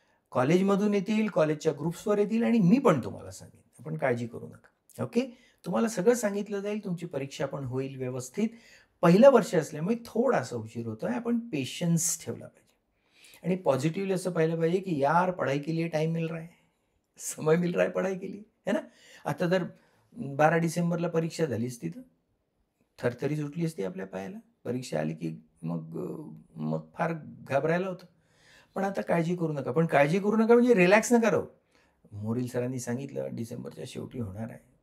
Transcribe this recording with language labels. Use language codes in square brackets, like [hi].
[mr] कॉलेजमधून येतील, कॉलेजच्या ग्रुप्सवर येतील आणि मी पण तुम्हाला सांगेन. आपण काळजी करू नका. ओके? तुम्हाला सगळं सांगितलं जाईल. तुमची परीक्षा पण होईल व्यवस्थित. पहिलं वर्ष असल्यामुळे थोडासा उशीर होतोय. आपण पेशन्स ठेवला पाहिजे आणि पॉझिटिव्हली असं पाहिलं पाहिजे, की [hi] यार पढाई के लिए टाइम मिल रहा है. समय मिल रहा है पढाई के लिए, है ना? [mr] आता जर 12 डिसेंबरला परीक्षा झालीच तिथं थरथरी सुटली असती आपल्या पायाला. परीक्षा आली की मग फार घाबरायला होतं. पण आता काळजी करू नका. पण काळजी करू नका म्हणजे रिलॅक्स नका राहू. मोरील सरांनी सांगितलं डिसेंबरच्या शेवटी होणार आहे.